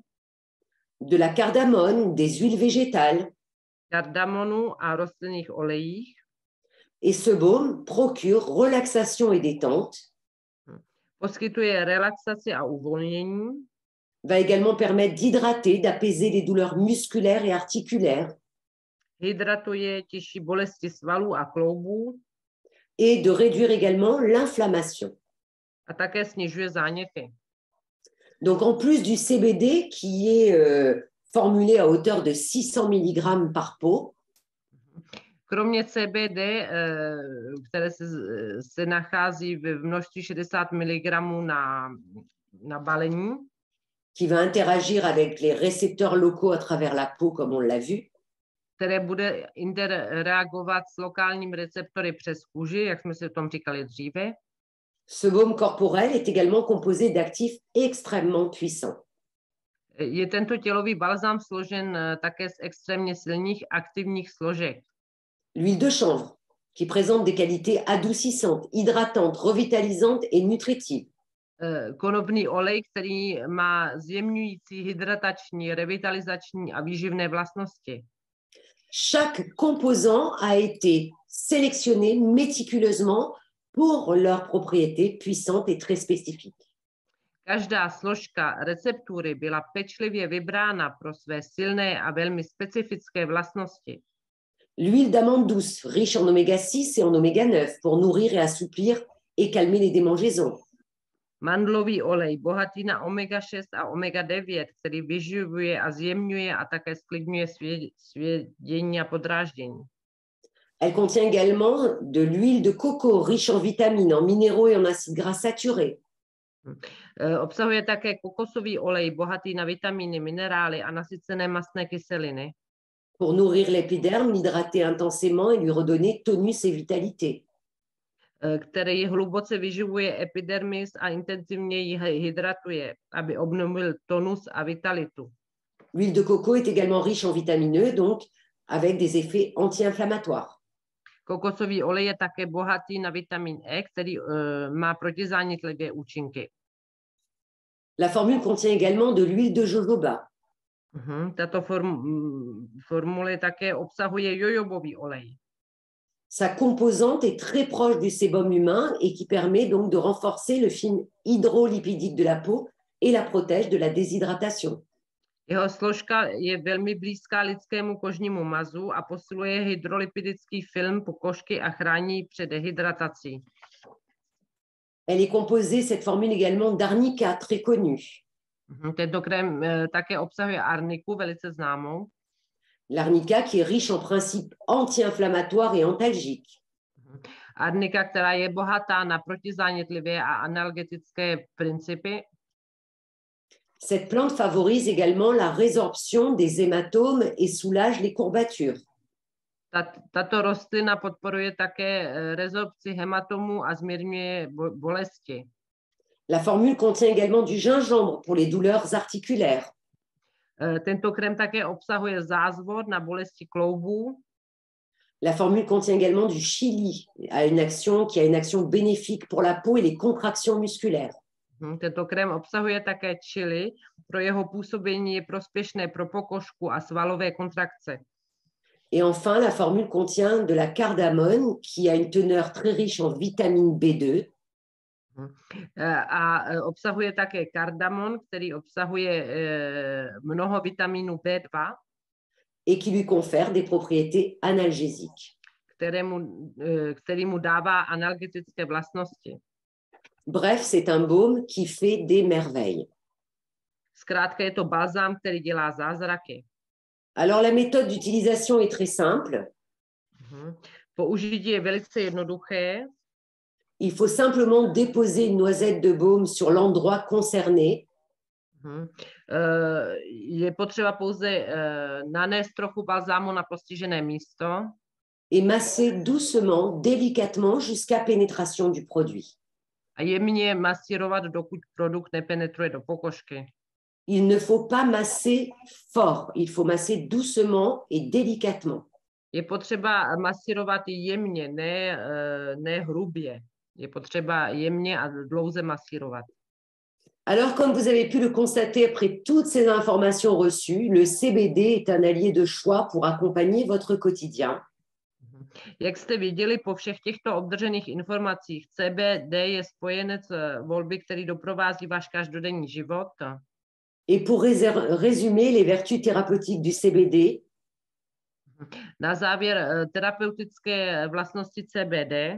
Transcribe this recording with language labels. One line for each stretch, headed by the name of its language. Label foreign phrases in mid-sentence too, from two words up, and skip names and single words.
French: De la cardamone, des huiles végétales.
Czech: Kardamonu a rostlinných olejích.
French: Et ce baume procure relaxation et détente.
Czech: Poskytuje relaxaci a uvolnění.
French: Va également permettre d'hydrater, d'apaiser les douleurs musculaires et articulaires.
Czech: Hydratuje, těší bolesti svalů a kloubů.
French: Et de réduire également l'inflammation.
Czech: A také snižuje záněty.
French: Donc en plus du CBD qui est formulé à hauteur de 600 mg par pot,
Czech: kromě CBD, které se nachází v množství 60 mg na balení,
French: qui va interagir avec les récepteurs locaux à travers la peau, comme on l'a vu,
Czech: které bude interreagovat s lokálními receptory přes kůži, jak jsme si o tom říkali dříve.
French: Ce baume corporel est également composé d'actifs extrêmement puissants.
Czech: Je tento tělový balzám složen také z extrémně silných aktivních složek.
French: L'huile de chanvre, qui présente des qualités adoucissantes, hydratantes, revitalisantes et nutritives.
Czech: Konopný olej, který má zjemňující, hydratační, revitalizační a výživné vlastnosti.
French: Chaque composant a été sélectionné méticuleusement pour leurs propriétés puissantes et très spécifiques.
Czech: Každá složka receptury byla pečlivě vybrána pro své silné a velmi specifické vlastnosti.
French: L'huile d'amande douce, riche en oméga 6 et en oméga 9, pour nourrir et assouplir et calmer les démangeaisons.
Czech: Mandlový olej, bohatý na omega 6 a omega 9, který vyživuje a zjemňuje a také sklidňuje svědění a podráždění.
French: Elle contient également de l'huile de coco, riche en vitamines, en minéraux et en acides gras saturés.
Czech: Obsahuje také kokosový olej, bohatý na vitamíny, minerály a nasycené mastné kyseliny.
French: Pour nourrir l'épiderme, l'hydrater intensément et lui redonner tonus et vitalité.
Czech: Který hluboce vyživuje epidermis a intenzivně ji hydratuje, aby obnovil tonus a vitalitu.
French: L'huile de coco est également riche en vitamine E, donc avec des effets anti-inflammatoires.
Czech: Kokosový olej je také bohatý na vitamin E, který má protizánětlivé účinky.
French: La formule contient également de l'huile de jojoba.
Czech: Tato formule také obsahuje jojobový olej.
French: Sa composante est très proche du sébum humain et qui permet donc de renforcer le film hydrolipidique de la peau et la protège de la déshydratation.
Czech: Jeho složka je velmi blízká lidskému kožnímu mazu a posiluje hydrolipidický film pokožky a chrání před dehydratací.
French: Elle est composée, cette formule également, d'arnica, très connue.
Czech: Tento krém také obsahuje arniku, velice známou.
French: L'arnica qui est riche en principes anti-inflammatoires et antalgiques.
Czech: Arnika, která je bohatá na protizánětlivé a analgetické principy.
French: Cette plante favorise également la résorption des hématomes et soulage les courbatures.
Czech: Tato rostlina podporuje také rezorpci hematomů a zmírňuje bolesti.
French: La formule contient également du gingembre pour les douleurs articulaires.
Czech: Tento krém také obsahuje zázvor na bolesti kloubů.
French: La formule contient également du chili, qui a une action bénéfique pour la peau et les contractions musculaires.
Czech: Tento krém obsahuje také chili, pro jeho působení je prospěšné pro pokožku a svalové kontrakce.
French: Et enfin, la formule contient de la cardamone qui a une teneur très riche en vitamine B2.
Czech: A obsahuje také kardamon, který obsahuje mnoho vitamínu B2.
French: Et qui lui confère des propriétés analgésiques.
Czech: Který mu dává analgetické vlastnosti.
French: Bref, c'est un baume qui fait des merveilles.
Czech: Zkrátka je to balzám, který dělá zázraky.
French: Alors la méthode d'utilisation est très simple.
Czech: Použití je velice jednoduché.
French: Il faut simplement déposer une noisette de baume sur l'endroit concerné.
Czech: Je potřeba pouze nanést trochu balzámu na postižené místo.
French: Et masser doucement, délicatement jusqu'à pénétration du produit.
Czech: A jemně masírovat, dokud produkt nepenetruje do pokožky.
French: Il ne faut pas masser fort, il faut masser doucement et délicatement.
Czech: Je potřeba masírovat jemně, ne hrubě. Je potřeba jemně a dlouze masírovat.
French: Alors, comme vous avez pu le constater après toutes ces informations reçues, le CBD est un allié de choix pour accompagner votre quotidien.
Czech: Jak jste viděli po všech těchto obdržených informacích, CBD je spojenec volby, který doprovází váš každodenní život.
French: Et pour résumer les vertus thérapeutiques du CBD,
Czech: na závěr terapeutické vlastnosti CBD.